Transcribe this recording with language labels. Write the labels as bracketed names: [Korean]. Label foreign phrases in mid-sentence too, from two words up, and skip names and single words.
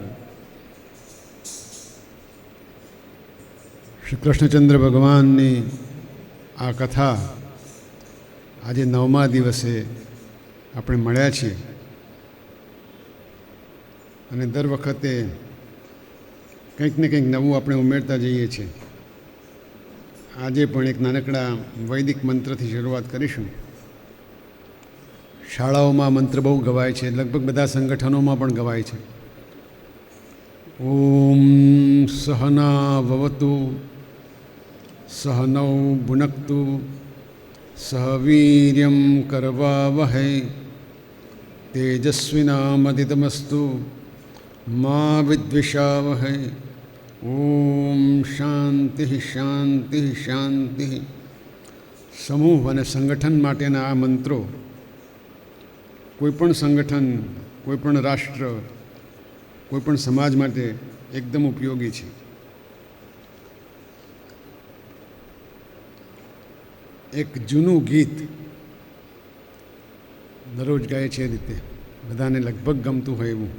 [Gujarati] શ્રી કૃષ્ણચંદ્ર ભગવાનની આ કથા આજે 9મા દિવસે આપણે મળ્યા છીએ અને દર વખતે કંઈક ને કંઈક નવું આપણે ઉમેરતા જઈએ છીએ. આજે પણ એક નાનકડા વૈદિક મંત્રથી શરૂઆત કરીશું. શાળાઓમાં મંત્ર બહુ ગવાય છે, લગભગ બધા સંગઠનોમાં પણ ગવાય છે. [Sanskrit] ઓમ સહના ભવતુ सहनौ भुनक्तु सह वीर्यं करवावहै तेजस्विनामदितमस्तु मा विद्विषावहै. ओम शांति शांति शांति. [Gujarati] સમૂહ અને સંગઠન માટેના આ મંત્રો કોઈપણ સંગઠન, કોઈપણ રાષ્ટ્ર, કોઈપણ સમાજ માટે એકદમ ઉપયોગી છે. એક જૂનું ગીત દરરોજ ગાય છે એ રીતે બધાને લગભગ ગમતું હોય એવું.